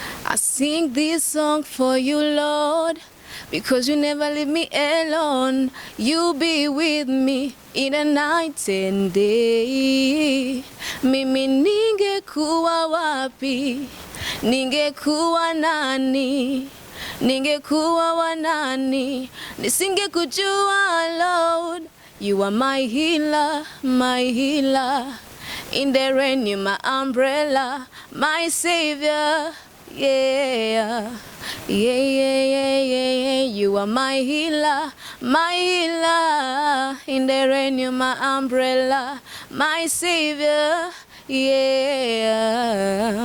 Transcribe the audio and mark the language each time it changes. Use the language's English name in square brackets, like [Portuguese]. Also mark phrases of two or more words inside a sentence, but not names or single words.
[English] I sing this song for you, Lord, because you never leave me alone. You be with me in the night and day. [Swahili] Mimi ningekuwa wapi, ningekuwa nani, ningekuwa wanani, nisingekujua, [English] Lord. You are my healer, my healer. In the rain, you're my umbrella, my savior. Yeah, yeah, yeah, yeah, yeah, yeah. You are my healer, my healer. In the rain, you're my umbrella, my savior. Yeah.